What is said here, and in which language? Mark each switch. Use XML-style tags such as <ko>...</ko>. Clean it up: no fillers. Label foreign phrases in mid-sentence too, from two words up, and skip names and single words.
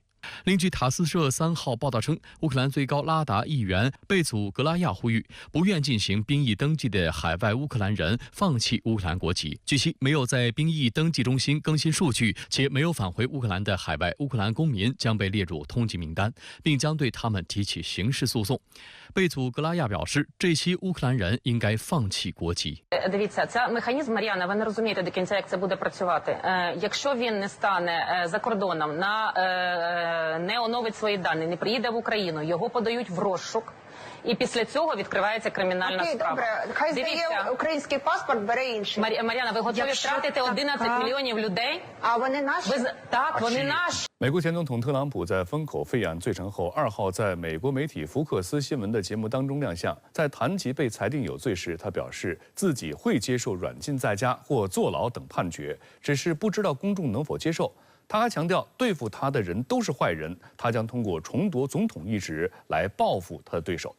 <zh>另据塔斯社3号报道称，乌克兰最高拉达议员贝祖格拉亚呼吁不愿进行兵役登记的海外乌克兰人放弃乌克兰国籍。据悉，没有在兵役登记中心更新数据且没有返回乌克兰的海外乌克兰公民将被列入通缉名单，并将对他们提起刑事诉讼。贝祖格拉亚表示，这些乌克兰人应该放弃国籍。</zh> <uk>Дивіться, це механізм, Мар'яна, ви не розумієте до кінця, як це буде працювати. Якщо він не стане за кордоном, не оновить свої дані, не приїде в Україну, його подають в розшук. і після цього відкривається кримінальна справа. Добре, хай здає український паспорт, бере інший. Мар'яна, ви готові втратити 11 мільйонів людей? А вони наші? Так, вони наші.</uk> <zh>美国前总统特朗普在风口费案罪成后，2号在美国媒体福克斯新闻的节目当中亮相。在谈及被裁定有罪时，他表示自己会接受软禁在家或坐牢等判决，只是不知道公众能否接受。他还强调，对付他的人都是坏人，他将通过重夺总统一职来报复他的对手。</zh>